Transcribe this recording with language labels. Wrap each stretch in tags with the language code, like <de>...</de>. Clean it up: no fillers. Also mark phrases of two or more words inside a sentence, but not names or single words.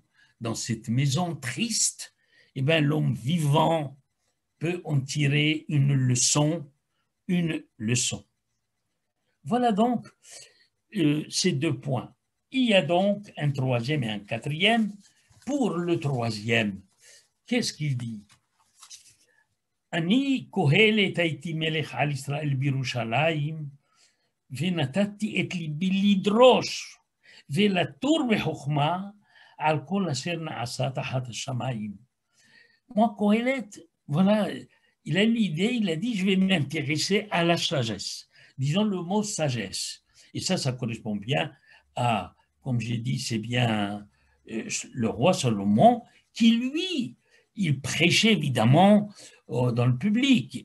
<fr>Dans cette maison triste, eh bien, l'homme vivant peut en tirer une leçon. Voilà donc ces deux points. Il y a donc un troisième et un quatrième. Pour le troisième, qu'est-ce qu'il dit?</fr> <he>אני קהלת הייתי מלך על ישראל בירושלים ונתתי את ליבי לדרוש ולתור בחוכמה על כל אשר נעשה תחת השמיים.</he> <fr>Moi, Kohelet, voilà, il a l'idée, il a dit, je vais m'intéresser à la sagesse. Disons le mot sagesse. Et ça correspond bien à, comme j'ai dit, c'est bien le roi Salomon qui, lui, il prêchait évidemment dans le public.</fr>